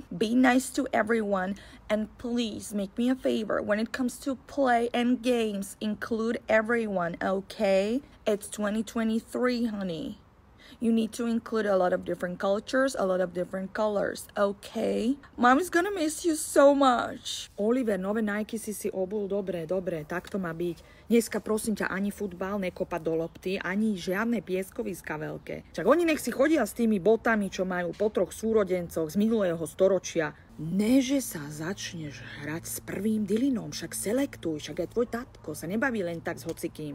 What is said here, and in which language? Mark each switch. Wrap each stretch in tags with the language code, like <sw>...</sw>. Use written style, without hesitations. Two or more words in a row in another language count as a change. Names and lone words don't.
<en>Be nice to everyone and please make me a favor. When it comes to play and games, include everyone, okay? It's 2023, honey. You need to include a lot of different cultures, a lot of different colors, okay? Mom is gonna miss you so much.</en> <sk>Oliver, nové Nike si obul, dobre, tak to má byť. Dneska prosím ťa ani futbal nekopať do lopty, ani žiadne pieskoviska veľké. Čak oni nech si chodia s tými botami, čo majú po 3 súrodencoch z minulého storočia. Ne, že sa začneš hrať s prvým Dylanom, však selektuj, však aj tvoj tatko sa nebaví len tak s hocikým.</sk>